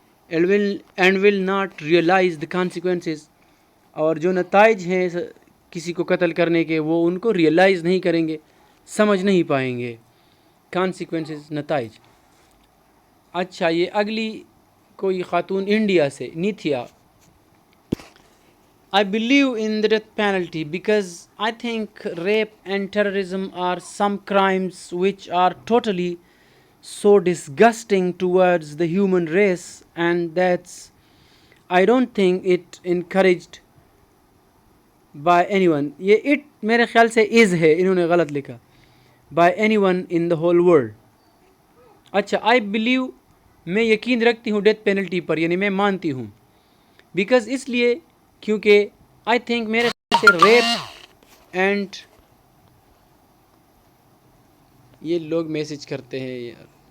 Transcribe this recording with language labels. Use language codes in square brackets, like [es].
[en] and will not realise the consequences, [hi] और जो नताइज हैं किसी को कत्ल करने के, वो उनको रियलाइज़ नहीं करेंगे, समझ नहीं पाएंगे कॉन्सिक्वेंसेस, नताइज। अच्छा, ये अगली कोई ख़ातून इंडिया से, निथिया। [en] I believe in the death penalty because I think rape and terrorism are some crimes which are totally so disgusting towards the human race, and that's, I don't think it encouraged by anyone. [hi] ये it मेरे ख्याल से is है, इन्होंने गलत लिखा, [en] by anyone in the whole world। [hi] अच्छा, [en] I believe, [hi] मैं यकीन रखती हूँ डेथ पेनल्टी पर, यानी मैं मानती हूँ। [en] because [hi] इसलिए क्योंकि [en] I think, [hi] मेरे ख्याल से रेप एंड, ये लोग मैसेज करते हैं यार,